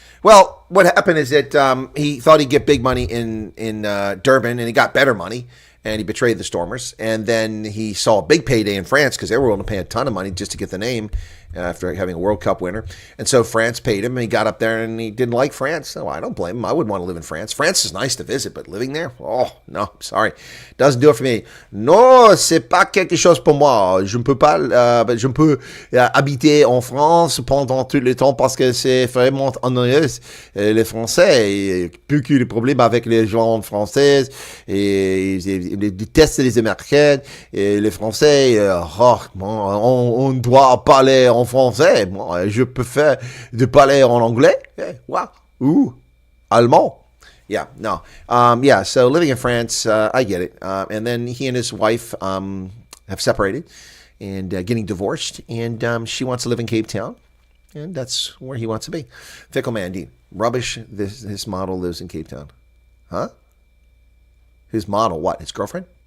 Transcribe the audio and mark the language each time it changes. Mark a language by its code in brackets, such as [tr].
[en] Well, what happened is that he thought he'd get big money in Durban, and he got better money, and he betrayed the Stormers. And then he saw a big payday in France because they were willing to pay a ton of money just to get the name after having a World Cup winner. And so France paid him, and he got up there, and he didn't like France. So I don't blame him. I wouldn't want to live in France. France is nice to visit, but living there? Oh, no, sorry. Doesn't do it for me. [fr] Non, c'est pas quelque chose pour moi. Je ne peux pas, je ne peux habiter en France pendant tout le temps parce que c'est vraiment ennuyeux. Les Français, plus que les problèmes avec les gens français, et ils détestent les Américains, et les Français, on doit parler en français. Moi, je préfère de parler en anglais. [en] Wow. [fr] Ou allemand. [en] Yeah, no. Yeah, so living in France, I get it. And then he and his wife have separated and getting divorced. And she wants to live in Cape Town. And that's where he wants to be. Fickle man, Dean. Rubbish, this model lives in Cape Town. Huh? His model, what? His girlfriend?